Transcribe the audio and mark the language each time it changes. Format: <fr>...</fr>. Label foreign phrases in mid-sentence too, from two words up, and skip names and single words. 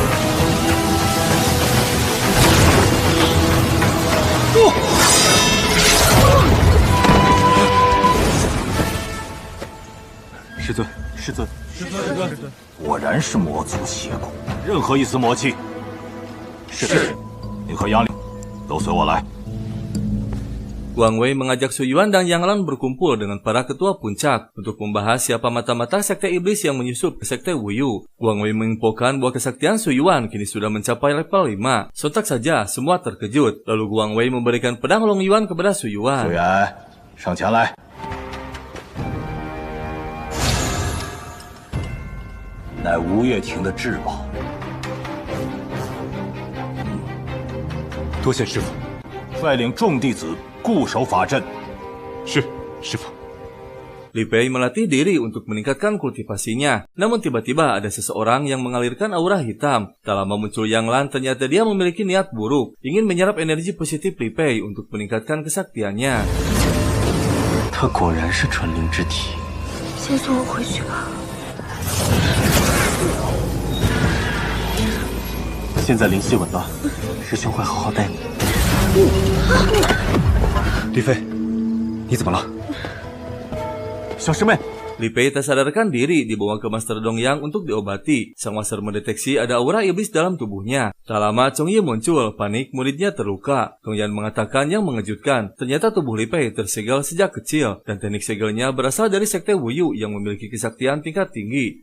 <zh>师尊，师尊，师尊，果然是魔族邪骨，任何一丝魔气。是，你和杨凌都随我来。</zh> <id>Wang Wei mengajak Su Yuan dan Yang Lan berkumpul dengan para ketua puncak untuk membahas siapa mata-mata sekte iblis yang menyusup ke sekte Wuyu. Wang Wei menginfokan bahwa kesaktian Su Yuan kini sudah mencapai level 5. Sontak saja semua terkejut. Lalu Wang Wei memberikan pedang Long Yuan kepada Su Yuan.</id> <zh>Su Yuan, 上前来。乃吴越庭的至宝。多谢师傅。率领众弟子 固守法阵。是，师傅。</zh> <id>Li Pei melatih diri untuk meningkatkan kultivasinya. Namun tiba-tiba ada seseorang yang mengalirkan aura hitam. Tak lama muncul Yang Lan, ternyata dia memiliki niat buruk, ingin menyerap energi positif Li Pei untuk meningkatkan kesaktiannya.</id> <zh>他果然是纯灵之体。先送我回去吧。现在灵犀紊乱，师兄会好好带你。李飞，你怎么了？小师妹。</zh> <id>Li Pei tak sadarkan diri dibawa ke Master Dongyang untuk diobati. Sang Master mendeteksi ada aura iblis dalam tubuhnya. Tak lama Chong Yi muncul, panik muridnya terluka. Dongyang mengatakan yang mengejutkan, ternyata tubuh Li Pei tersegel sejak kecil dan teknik segelnya berasal dari sekte Wuyu yang memiliki kesaktian tingkat tinggi.</id>